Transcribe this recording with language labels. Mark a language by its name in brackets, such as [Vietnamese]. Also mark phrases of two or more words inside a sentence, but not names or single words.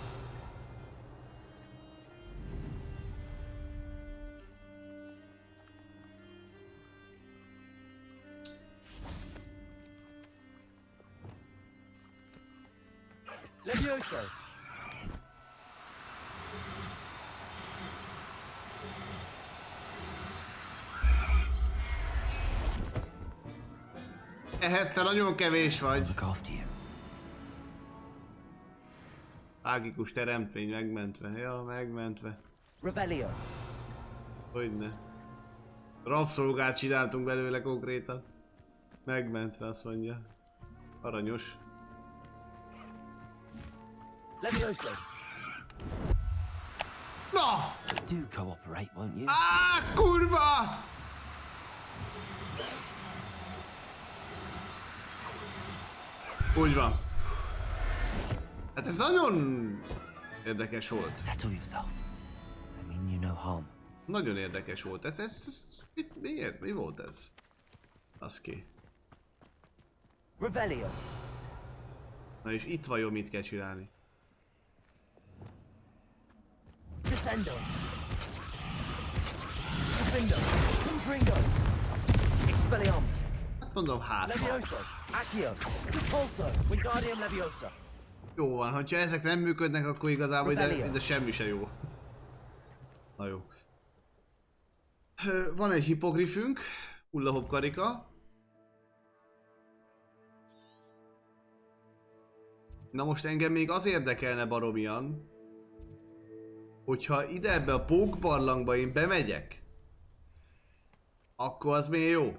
[Hungarian] Levioso. Ehhez te nagyon kevés vagy. [English] Look after you. [Hungarian] Mágikus teremtmény megmentve. Ja, megmentve. Revelio. Hogyne. Rabszolgát csináltunk belőle konkrétan. Megmentve, azt mondja. Aranyos. Levioso. Na! [English] Do cooperate, won't you? [Hungarian] Á, kurva! Úgy van. Hát ez nagyon érdekes volt. [English] Settle yourself. I mean you no harm. [Hungarian] Nagyon érdekes volt. Miért? Mi volt ez? Az ki. Revelio. Na és itt vajon mit kell csinálni? Incendo. Confringo. Confringo. Expelliarmus. Hát mondom, hát. Levioso. Accio. Repulso. Wingardium Leviosa. Jó van, hogyha ezek nem működnek, akkor igazából ide semmi se jó. Na jó. Van egy hipogrifünk, hullahop karika. Na most engem még az érdekelne baromian, hogyha ide ebbe a pókbarlangba én bemegyek, akkor az még jó.